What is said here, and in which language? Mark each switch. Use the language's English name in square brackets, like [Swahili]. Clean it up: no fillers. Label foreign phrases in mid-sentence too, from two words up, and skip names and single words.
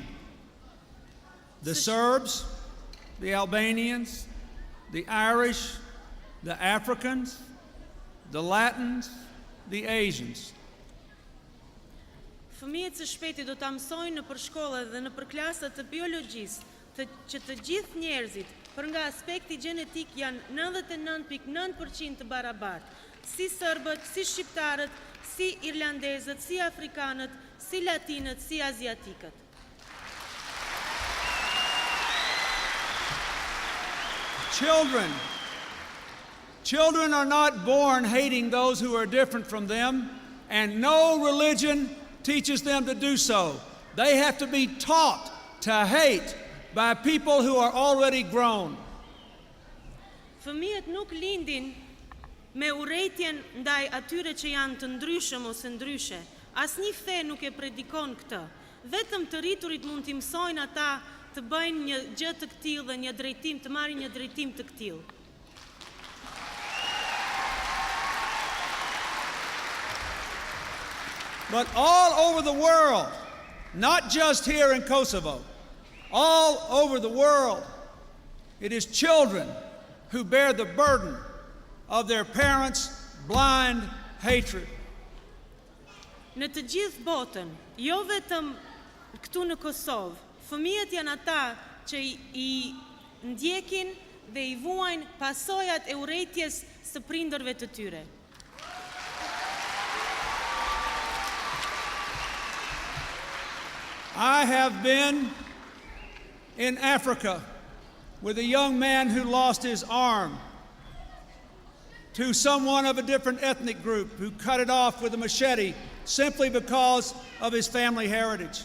[English] The Serbs, the Albanians, the Irish, the Africans, the Latins, the Asians. [Albanian] Fëmijët së shpejti do ta mësojnë në përshkolla dhe në përklasat të biologjisë që të gjithë njerëzit për nga aspekti gjenetik janë 99.9% të barabartë, si serbët, si shqiptarët, si irlandezët, si afrikanët, si latinët, si aziatikët. [English] Children are not born hating those who are different from them, and no religion teaches them to do so. They have to be taught to hate by people who are already grown. [Albanian] Fëmijët nuk lindin me urrëtitjen ndaj atyre që janë të ndryshëm ose ndryshe. Asnjë fe nuk e predikon këtë. Vetëm të rriturit mund t'i mësojnë ata të bëjnë një gjë të këtillë dhe një drejtim, të marrin një drejtim të këtillë. [English] But all over the world, not just here in Kosovo, all over the world, it is children who bear the burden of their parents' blind hatred. [Albanian] Në të gjithë botën, jo vetëm këtu në Kosovë, fëmijët janë ata që I ndjekin dhe I vuajnë pasojat e urrëtitjes së prindërve të tyre. [English] I have been in Africa with a young man who lost his arm to someone of a different ethnic group who cut it off with a machete simply because of his family heritage.